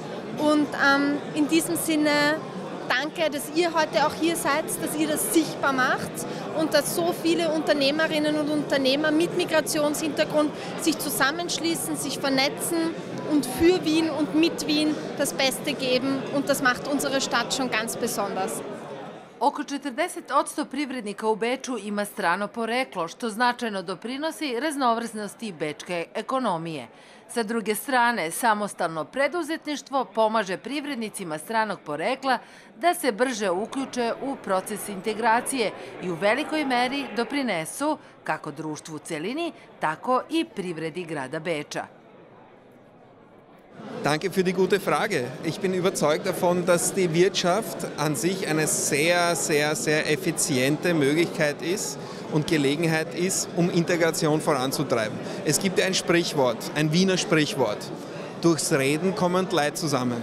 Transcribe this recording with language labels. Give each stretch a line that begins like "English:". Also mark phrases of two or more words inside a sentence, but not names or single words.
German: Und in diesem Sinne danke, dass ihr heute auch hier seid, dass ihr das sichtbar macht und dass so viele Unternehmerinnen und Unternehmer mit Migrationshintergrund sich zusammenschließen, sich vernetzen und für Wien und mit Wien das Beste geben. Und das macht unsere Stadt schon ganz besonders.
Serbian: Oko 40% privrednika u Beču ima strano poreklo, što značajno doprinosi raznovrsnosti bečke ekonomije. Sa druge strane, samostalno preduzetništvo pomaže privrednicima stranog porekla da se brže uključe u proces integracije i u velikoj meri doprinesu kako društvu u celini, tako i privredi grada Beča.
German: Danke für die gute Frage. Ich bin überzeugt davon, dass die Wirtschaft an sich eine sehr, sehr, sehr effiziente Möglichkeit ist und Gelegenheit ist, um Integration voranzutreiben. Es gibt ein Sprichwort, ein Wiener Sprichwort. Durchs Reden kommen die Leute zusammen.